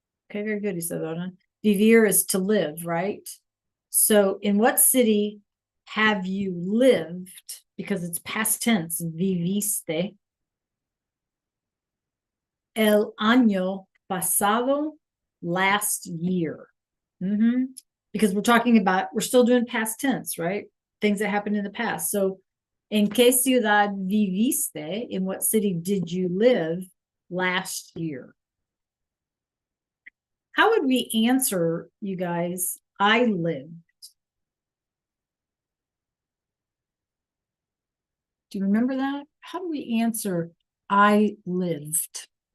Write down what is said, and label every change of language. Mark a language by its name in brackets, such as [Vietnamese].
[English] Okay, very good, Isadora. Vivir is to live, right? So in what city have you lived? Because it's past tense, viviste. [Spanish] El año pasado, [English] last year. Because we're talking about, we're still doing past tense, right? things that happened in the past. [Spanish] So, ¿en qué ciudad viviste? [English] In what city did you live last year? How would we answer, you guys? I lived. Do you remember that? How do we answer I lived?